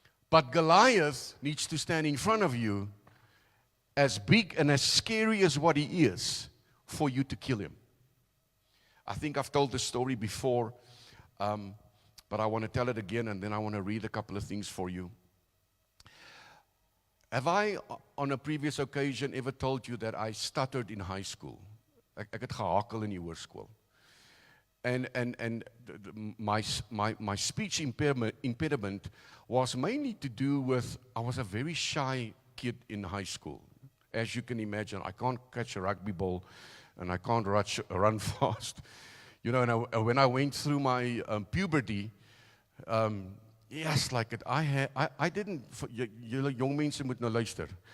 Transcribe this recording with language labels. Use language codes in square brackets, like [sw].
[en] But Goliath needs to stand in front of you, as big and as scary as what he is, for you to kill him. I think I've told this story before, but I want to tell it again, and then I want to read a couple of things for you. Have I, on a previous occasion, ever told you that I stuttered in high school? [af] Ek het gehakel in die hoërskool. [en] And my speech impediment was mainly to do with, I was a very shy kid in high school. As you can imagine, I can't catch a rugby ball, and I can't run fast. You know, and when I went through my puberty, yes, like it, I didn't, [af] julle jong mense moet nou luister.